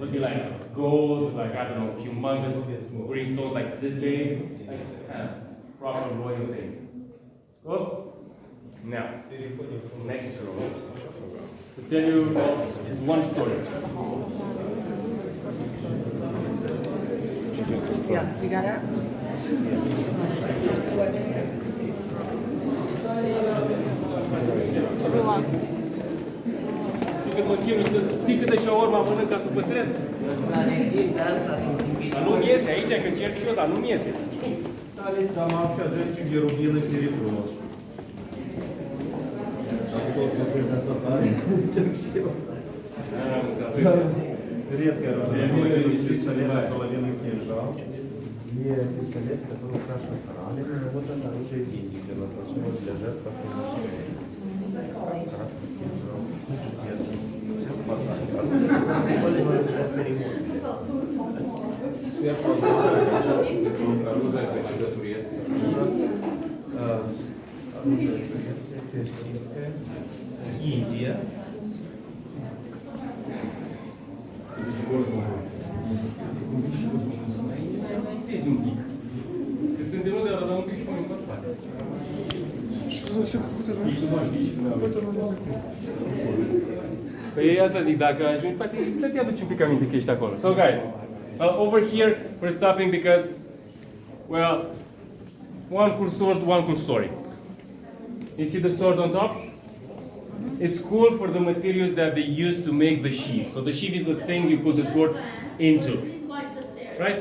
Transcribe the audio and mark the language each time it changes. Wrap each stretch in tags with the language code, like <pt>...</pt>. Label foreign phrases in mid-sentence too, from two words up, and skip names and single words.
<en>like gold, like I don't know, humongous green stones like this big, like proper royal things. Cool? Now, next row. To tell you one story. Yeah, you got it?</en> <ro>Când mă chinui să știi câte shawarma mănânc ca să păstresc? Dar nu-mi iese aici, că încerc și eu, dar nu-mi iese.</ro> <ru>Талис, дамасская женщина, рубины, серебро. Редкое разнообразие, пистолет, половинный кинжал. И пистолет, который украшен кораллами, но вот это оружие из Индии, предназначено для жертв приношения. Красный кинжал. Все в пацане. Используется для церемонии. Сверху оружие, это турецкое. Оружие турецкое, персидское. Индия.</ru> <ro>Suntem de la un pic și mai în spate. Păi asta zic, dacă ajungi, poate te aduci un pic aminte că ești acolo.</ro> <en>So guys, over here we're stopping because, well, one cool sword, one cool story. You see the sword on top? It's cool for the materials that they use to make the sheath. So the sheath is the thing you put the sword into, right?</en>